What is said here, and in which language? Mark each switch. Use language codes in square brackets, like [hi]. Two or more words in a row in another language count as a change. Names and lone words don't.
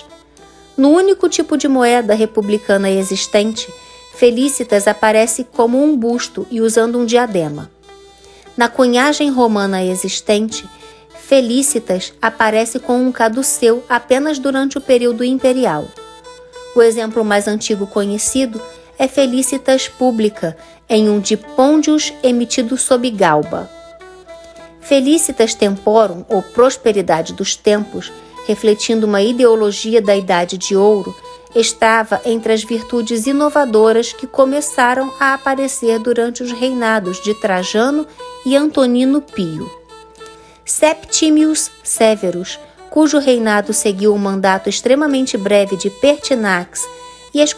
[pt] No único tipo de moeda republicana existente, Felicitas aparece como um busto e usando um diadema. Na cunhagem romana existente, Felicitas aparece com um caduceu apenas durante o período imperial. O exemplo mais antigo conhecido é Felicitas Publica, em um dipôndius emitido sob galba. Felicitas Temporum, ou prosperidade dos tempos, refletindo uma ideologia da Idade de Ouro, estava entre as virtudes inovadoras que começaram a aparecer durante os reinados de Trajano e Antonino Pio. Septimius Severus, cujo reinado seguiu um mandato extremamente breve de Pertinax e as